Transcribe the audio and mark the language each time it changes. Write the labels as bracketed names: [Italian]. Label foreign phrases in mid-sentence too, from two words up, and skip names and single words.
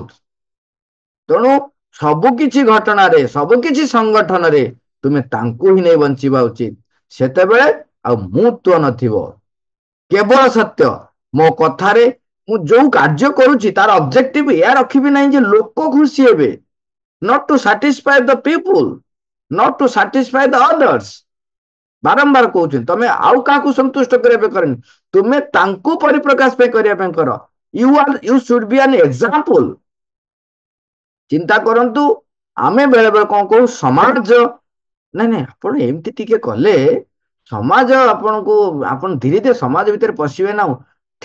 [Odia] ତେଣୁ ସବୁ କିଛି ଘଟଣାରେ, ସବୁ କିଛି ସଂଗଠନରେ ତୁମେ ତାଙ୍କୁ ହିଁ ନେଇ ବଞ୍ଚିବା ଉଚିତ। ସେତେବେଳେ ଆଉ ମୁଁ ତ ନଥିବ, କେବଳ ସତ୍ୟ। ମୋ କଥାରେ ମୁଁ ଯୋଉ କାର୍ଯ୍ୟ କରୁଛି ତାର ଅବଜେକ୍ଟିଭ ଏହା ରଖିବି ନାହିଁ ଯେ ଲୋକ ଖୁସି ହେବେ, [English] not to satisfy the people, not to satisfy the others। [Odia] ବାରମ୍ବାର କହୁଛନ୍ତି ତମେ ଆଉ କାହାକୁ ସନ୍ତୁଷ୍ଟ କରିବା ପାଇଁ କରନି, ତୁମେ ତାଙ୍କୁ ପରିପ୍ରକାଶ ପାଇଁ କରିବା ପାଇଁ କର। [English] you should be an example. [Odia] ଚିନ୍ତା କରନ୍ତୁ, ଆମେ ବେଳେ ବେଳେ କଣ କହୁ, ସମାଜ ନାଇଁ ନାଇଁ ଆପଣ ଏମିତି ଟିକେ କଲେ ସମାଜ ଆପଣଙ୍କୁ, ଆପଣ ଧୀରେ ଧୀରେ ସମାଜ ଭିତରେ ପଶିବେ ନା।